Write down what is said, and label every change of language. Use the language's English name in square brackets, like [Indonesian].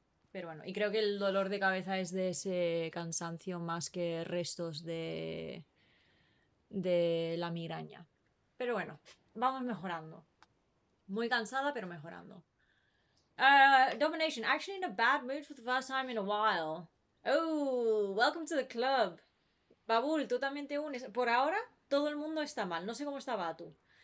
[Spanish] Pero bueno, y creo que el dolor de cabeza es de ese cansancio más que restos de la migraña. Pero bueno, vamos mejorando. Muy cansada, pero mejorando. [English] Domination, actually in a bad mood for the first time in a while. Oh, welcome to the club. [Spanish] Babul, tú también te unes. Por ahora, todo el mundo está mal. No sé cómo está Batu.